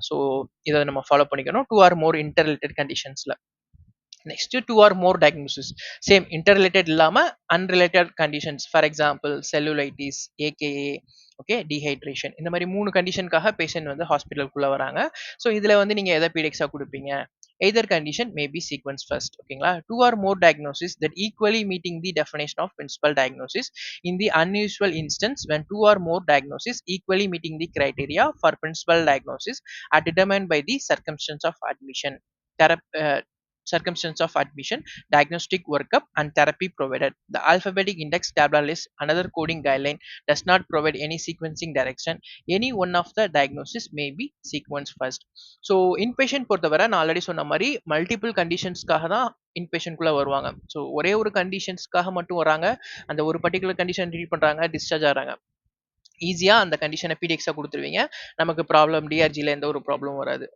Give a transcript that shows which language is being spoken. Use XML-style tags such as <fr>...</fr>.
<ta>So இதை நம்ம follow பண்ணிக்கணும் 2 ஆர் மோர் இன்டர் ரிலேட்டட் கண்டிஷன்ஸ்ல. நெக்ஸ்ட் 2 ஆர் மோர் டயக்னோசிஸ் சேம் இன்டர் ரிலேட்டட் இல்லாம unrelated conditions, for example cellulitis, AKA okay, dehydration. இந்த மாதிரி 3 கண்டிஷனுக்காக patient வந்து ஹாஸ்பிட்டலுக்குள்ள வராங்க. ஸோ இதுல வந்து நீங்க எதை பீடிஎக்ஸா கொடுப்பீங்க?</ta> <en>Either condition may be sequenced first ஓகேங்களா. 2 or more diagnoses that equally meeting the definition of principal diagnosis in the unusual instance when 2 or more diagnoses equally meeting the criteria for principal diagnosis are determined by the circumstance of admission, circumstance of admission, diagnostic workup, and therapy provided. The alphabetic index tabular list, another coding guideline, does not provide any sequencing direction. Any one of the diagnosis may be sequenced first.</en> <ta>So inpatient பொறுத்தவரை நான் already சொன்ன மாதிரி multiple கண்டிஷன்ஸ்க்காக தான் இன்பேஷண்ட்குள்ளே வருவாங்க. So ஒரே ஒரு கண்டிஷன்ஸ்க்காக மட்டும் வராங்க, அந்த ஒரு பர்டிகுலர் கண்டிஷன் ட்ரீட் பண்ணுறாங்க, டிஸ்சார்ஜ் ஆகிறாங்க. ஈஸியாக அந்த கண்டிஷனை பீடிஎக்ஸாக கொடுத்துருவீங்க, நமக்கு ப்ராப்ளம் டிஆர்ஜியில் எந்த ஒரு ப்ராப்ளம் வராது.</ta>